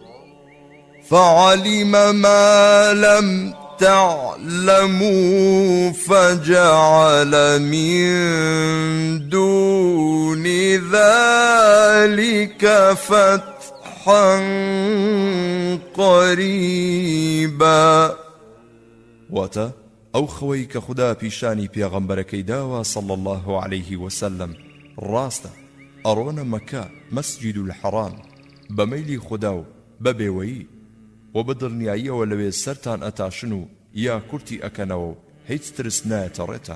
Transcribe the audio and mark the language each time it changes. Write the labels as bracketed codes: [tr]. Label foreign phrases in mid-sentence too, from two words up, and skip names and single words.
[ar] فعلم ما لم تعلموا فجعل من دون ذلك فتحا قريبا. [ckb] واتە ئەو خەوەی کە خوددا پیشانی پێغەمبەرەکەی داوە [ar] صلی الله عليه وسلم [ckb] ڕاستە. ئەڕۆنە مەکە مەسجید الحەرام بە مەیلی خوددا و بە بێوەیی و بە دڵنیاییەوە لەوێ سەرتان ئەتاشن و یا کورتی ئەکەنەوە و هیچ ترس نایەتە ڕێتان.